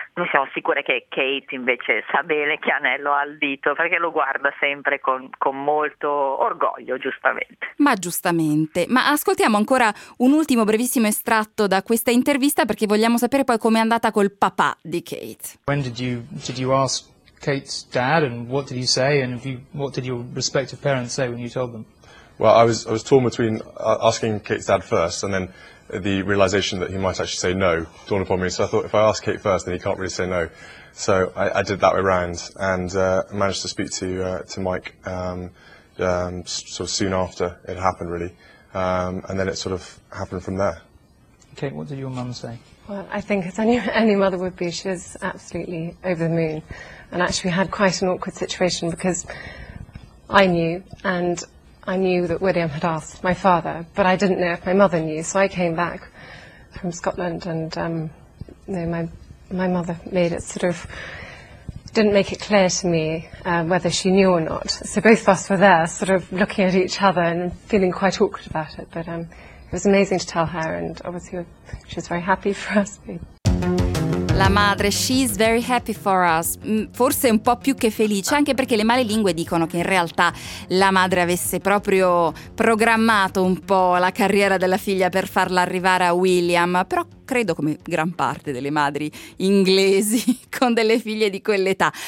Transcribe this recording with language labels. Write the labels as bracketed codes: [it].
[it] Noi siamo sicure che Kate invece sa bene che anello ha al dito, perché lo guarda sempre con molto orgoglio, giustamente. Ma giustamente. Ma ascoltiamo ancora un ultimo brevissimo estratto da questa intervista, perché vogliamo sapere poi com'è andata col papà di Kate. [en] When did you ask Kate's dad, and what did he say, and what did your respective parents say when you told them? Well, I was torn between asking Kate's dad first and then the realization that he might actually say no dawned upon me. So I thought, if I ask Kate first, then he can't really say no. So I did that way around and managed to speak to Mike sort of soon after it happened, really. And then it sort of happened from there. Kate, what did your mum say? Well, I think as any mother would be, she was absolutely over the moon. And actually had quite an awkward situation because I knew, and I knew that William had asked my father, but I didn't know if my mother knew. So I came back from Scotland, and my mother made it sort of, didn't make it clear to me whether she knew or not. So both of us were there, sort of looking at each other and feeling quite awkward about it. But it was amazing to tell her, and obviously she was very happy for us. [it] La madre, [en] she's very happy for us, [it] forse un po' più che felice, anche perché le male lingue dicono che in realtà la madre avesse proprio programmato un po' la carriera della figlia per farla arrivare a William, però credo come gran parte delle madri inglesi con delle figlie di quell'età.